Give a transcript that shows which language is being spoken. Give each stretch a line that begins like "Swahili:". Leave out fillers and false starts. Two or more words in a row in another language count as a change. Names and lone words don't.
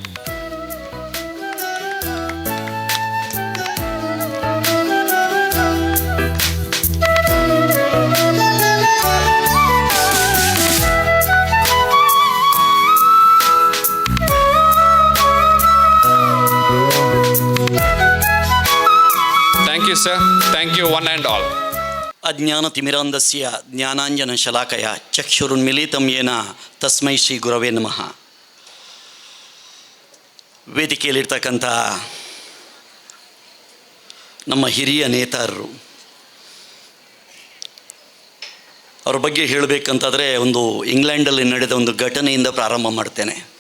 English: Thank you, sir. Thank you, one and all.
Sanskrit: ಅಜ್ಞಾನತಿಮಿರಾಂಧಸ್ಯ ಜ್ಞಾನಾಂಜನಶಲಾಕಯ ಚಕ್ಷುರುನ್ಮಿಲಿತಂ ಯೇನ ತಸ್ಮೈ ಶ್ರೀ ಗುರವೇ ನಮಃ.
Kannada: ವೇದಿಕೆಯಲ್ಲಿರ್ತಕ್ಕಂಥ ನಮ್ಮ ಹಿರಿಯ ನೇತಾರರು, ಅವ್ರ ಬಗ್ಗೆ ಹೇಳಬೇಕಂತಾದರೆ ಒಂದು ಇಂಗ್ಲೆಂಡಲ್ಲಿ ನಡೆದ ಒಂದು ಘಟನೆಯಿಂದ ಪ್ರಾರಂಭ ಮಾಡ್ತೇನೆ.